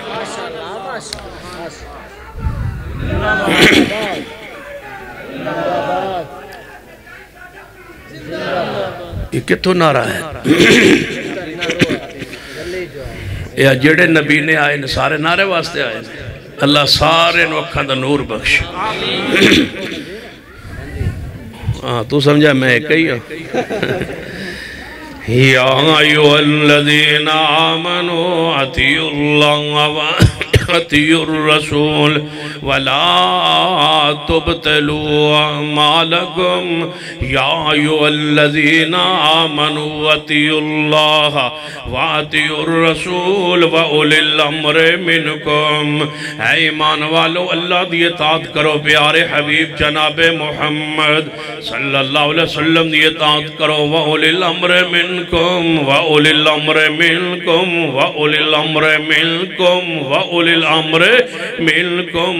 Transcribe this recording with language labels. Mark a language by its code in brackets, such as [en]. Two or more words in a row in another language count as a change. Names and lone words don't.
[pa] یہ کتوں نعرہ ہے؟ یا جڑے نبی نے آئے نے سارے نعرے واسطے آئے، اللہ سارے نو اکھاں دا نور بخش۔ تو سمجھا میں کہی ہوں۔ [ar] یا ایوہ الذین آمنوا اطیعوا اللہ واطیعوا الرسول ولا تبطلوا اعمالکم۔ یا ایوہ الذین آمنوا اطیعوا اللہ واطیعوا الرسول واولی الامر منکم۔ [pa] اے ایمان والو اللہ دی اطاعت کرو، پیارے حبیب جناب محمد [ar] صلی اللہ علیہ وسلم [pa] دی اطاعت کرو، [ar] واولی الامر منکم واولی الامر منکم واولی الامر منکم واولی الامر منکم۔